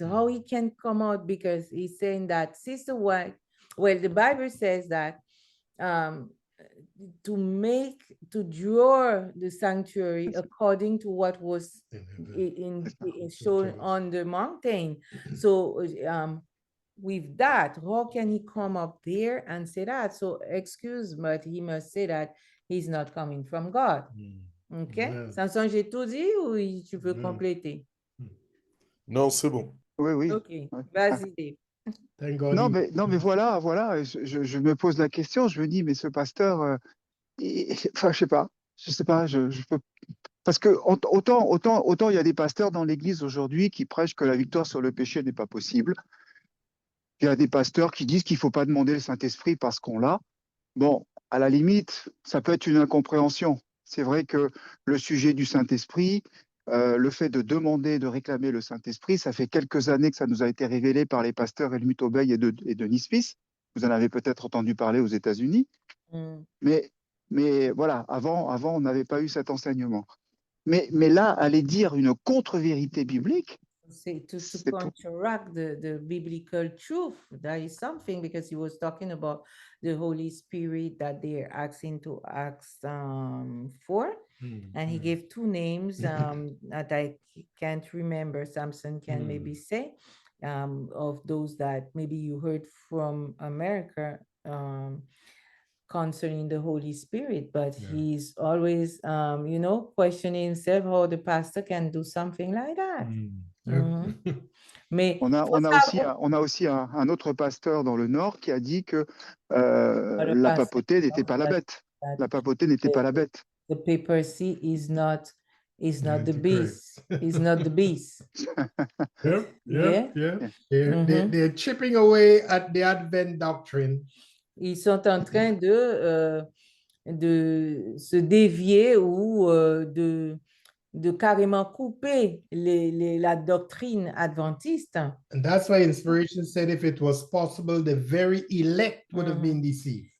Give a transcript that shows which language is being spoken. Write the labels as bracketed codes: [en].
[en] How he can come out, because he's saying that Sister White, well, the Bible says that um to draw the sanctuary according to what was shown on the mountain. So with that, how can he come up there and say that? So excuse, but he must say that he's not coming from God. OK? Amen. [fr] Samson, j'ai tout dit ou tu veux compléter? Non, c'est bon. Oui. OK, Ouais. vas-y, Dave. [en] Thank God. [fr] Non, mais voilà, je me pose la question, je me dis, mais ce pasteur, enfin, je sais pas, je peux. Parce que autant il y a des pasteurs dans l'Église aujourd'hui qui prêchent que la victoire sur le péché n'est pas possible. Il y a des pasteurs qui disent qu'il ne faut pas demander le Saint-Esprit parce qu'on l'a. Bon, à la limite, ça peut être une incompréhension. C'est vrai que le sujet du Saint-Esprit, le fait de demander, de réclamer le Saint-Esprit, ça fait quelques années que ça nous a été révélé par les pasteurs Helmut Obey et Denis Smith. Vous en avez peut-être entendu parler aux États-Unis. Mais voilà, avant, on n'avait pas eu cet enseignement. Mais là, aller dire une contre-vérité biblique, [en] To counteract the biblical truth, that is something, because he was talking about the Holy Spirit that they're asking to ask for. And he gave two names that I can't remember. Samson can maybe say of those that maybe you heard from America concerning the Holy Spirit, but he's always, questioning himself how the pastor can do something like that. [fr] Mais on a aussi un autre pasteur dans le Nord qui a dit que la papauté n'était pas la bête. La papauté n'était pas la bête. [en] The papacy is not the beast. Is not the beast. They're chipping away at the Advent doctrine. [fr] Ils sont en train de se dévier ou de carrément couper la doctrine adventiste. [en] And that's why inspiration said if it was possible, the very elect would have been deceived.